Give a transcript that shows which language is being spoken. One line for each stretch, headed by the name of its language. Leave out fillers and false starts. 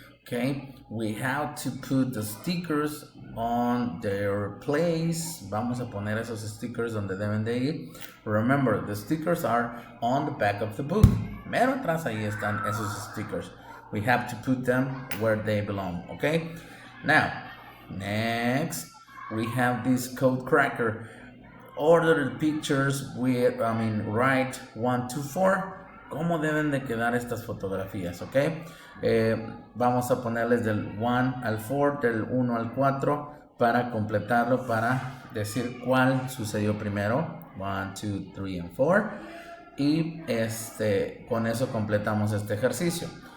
English: Okay, we have to put the stickers on their place.
Spanish: Vamos a poner esos stickers donde deben de ir.
English: Remember, the stickers are on the back of the book.
Spanish: Mero atrás ahí están esos stickers.
English: We have to put them where they belong. Okay, now next we have this code cracker. Order the pictures with, write 1 to 4.
Spanish: ¿Cómo deben de quedar estas fotografías? ¿Ok? Vamos a ponerles del 1 al 4, del 1 al 4 para completarlo, para decir cuál sucedió primero.
English: 1, 2, 3 and 4.
Spanish: Y con eso completamos este ejercicio.